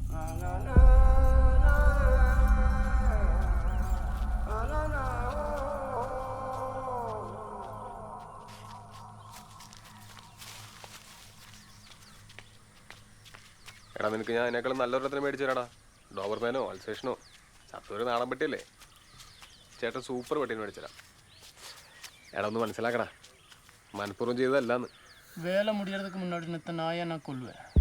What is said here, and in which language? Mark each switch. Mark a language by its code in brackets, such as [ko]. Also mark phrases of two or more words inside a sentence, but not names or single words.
[ml] എടാ, നിനക്ക് ഞാൻ അതിനേക്കാളും നല്ലൊരെണ്ണത്തിന് മേടിച്ചു തരാടാ. ഡോബർമാനോ അൽസേഷനോ. ചത്തൊരു നാടൻ പട്ടിയല്ലേ. ചേട്ടൻ സൂപ്പർ പട്ടീനെ മേടിച്ചുതരാം. എടാ, ഒന്ന് മനസ്സിലാക്കടാ, മനഃപൂർവ്വം ചെയ്തതല്ലാന്ന്. [ta] வேலை முடியறதுக்கு முன்னாடி இத்தனை நாயை நான் கொல்லுவேன்